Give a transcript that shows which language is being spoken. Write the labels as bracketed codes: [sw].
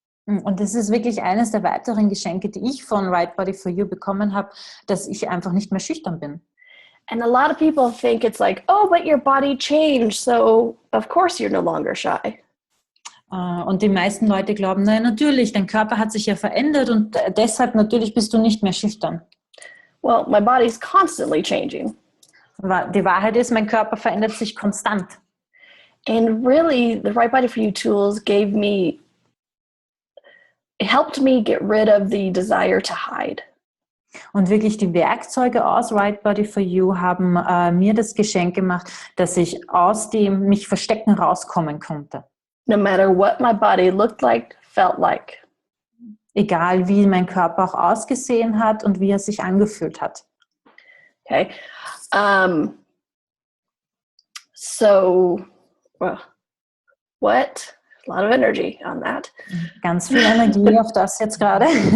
[de] Und das ist wirklich eines der weiteren Geschenke, die ich von Right Body For You bekommen habe, dass ich einfach nicht mehr schüchtern bin. [en] And a lot of people think it's like, oh, but your body changed, so of course you're no longer shy. [de] Und die meisten Leute glauben, nein, natürlich, dein Körper hat sich ja verändert und deshalb natürlich bist du nicht mehr schüchtern. [en] Well, my body's constantly changing. [de] Die Wahrheit ist, mein Körper verändert sich konstant. [en] And really, the Right Body For You tools helped me get rid of the desire to hide. [de] Und wirklich die Werkzeuge aus Right Body For You haben mir das Geschenk gemacht, dass ich aus dem mich Verstecken rauskommen konnte. [en] No matter what my body looked like, felt like. [de] Egal wie mein Körper auch ausgesehen hat und wie er sich angefühlt hat. [en] Okay. So, well, what? A lot of energy on that. [de] Ganz viel Energie auf das jetzt gerade.